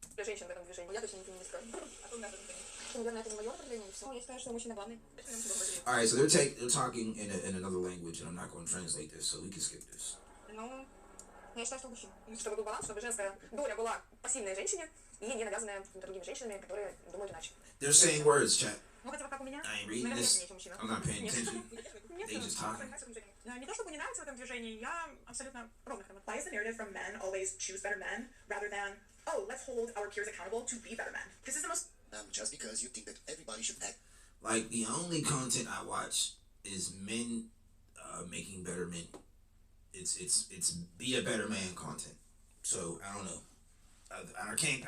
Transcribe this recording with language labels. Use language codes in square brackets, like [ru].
[ru] для женщин в этом движении. Я точно не феминистка. Наверное, это не мое направление. Все, я считаю, что мужчина главный. [en] All right, so they're talking in another language, and I'm not going to translate this, so we can skip this. [ru] Ну, я считаю, что мужчина. Чтобы был баланс, чтобы женская доля была пассивной женщине и не навязанная какими-то другими женщинами, которые думают иначе. [en] They're saying words, chat. [ru] Ну, хотя бы как у меня. [en] I ain't reading this. I'm not paying attention. They just talking. [ru] Не то, чтобы не нравится в этом движении, я абсолютно ровно. [en] Why is the narrative from men always choose better men rather than, oh, let's hold our peers accountable to be better men? This is the most... Just because you think that everybody should act. Like, the only content I watch is men making better men. It's be a better man content. So I don't know.